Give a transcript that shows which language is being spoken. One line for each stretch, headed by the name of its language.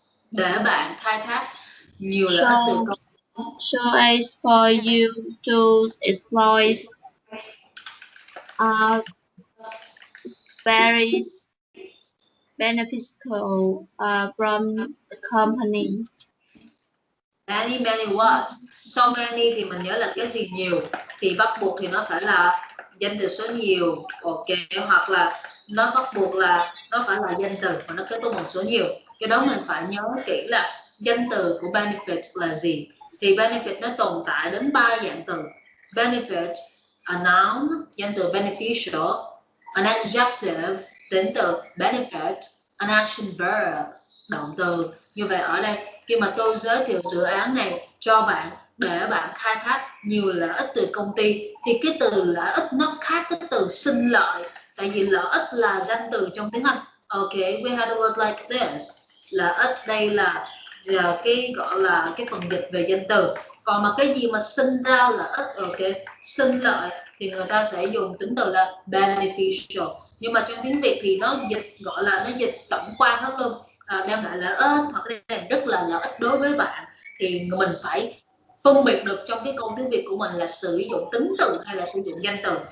Vietnamese: Để bạn khai thác nhiều lợi ích từ công ty.
English: So as for you to exploit various beneficial from the company. Many what?
Vietnamese: So many thì mình nhớ là cái gì nhiều, thì bắt buộc thì nó phải là danh từ số nhiều, ok, hoặc là nó bắt buộc là nó phải là danh từ và nó kết thúc một số nhiều. Cái đó mình phải nhớ kỹ là danh từ của benefit là gì. Thì benefit nó tồn tại đến 3 dạng từ. Benefit, a noun, danh từ beneficial, an adjective, tính từ benefit, an action verb, động từ. Như vậy ở đây khi mà tôi giới thiệu dự án này cho bạn để bạn khai thác nhiều lợi ích từ công ty, thì cái từ lợi ích nó khác cái từ sinh lợi, tại vì lợi ích là danh từ trong tiếng Anh.
English: Ok, we had a word like this.
Vietnamese: Lợi ích đây là cái gọi là cái phần dịch về danh từ. Còn mà cái gì mà sinh ra lợi ích, ok, sinh lợi, thì người ta sẽ dùng tính từ là beneficial. Nhưng mà trong tiếng Việt thì nó dịch gọi là nó dịch tổng quan hết luôn. Đem lại lợi ích hoặc là rất là lợi ích đối với bạn, thì mình phải phân biệt được trong cái câu tiếng Việt của mình là sử dụng tính từ hay là sử dụng danh từ.